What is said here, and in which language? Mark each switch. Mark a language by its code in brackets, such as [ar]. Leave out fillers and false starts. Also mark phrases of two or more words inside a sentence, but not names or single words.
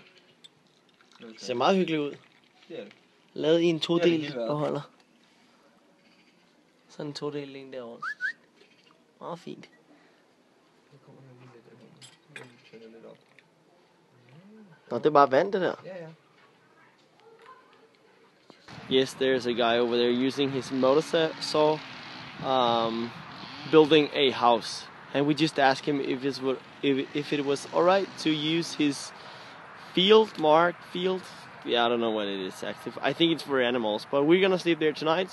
[da] Det ser meget hyggeligt ud. Det er det. Lavet i en todel beholder. Sådan en todel en derovre. Meget fint. Nå, det er bare vand, det der. Ja, ja. [en] Yes, there's a guy over there using his motor saw, building a house, and we just asked him if it was all right to use his field. Yeah, I don't know what it is actually. I think it's for animals, but we're gonna sleep there tonight.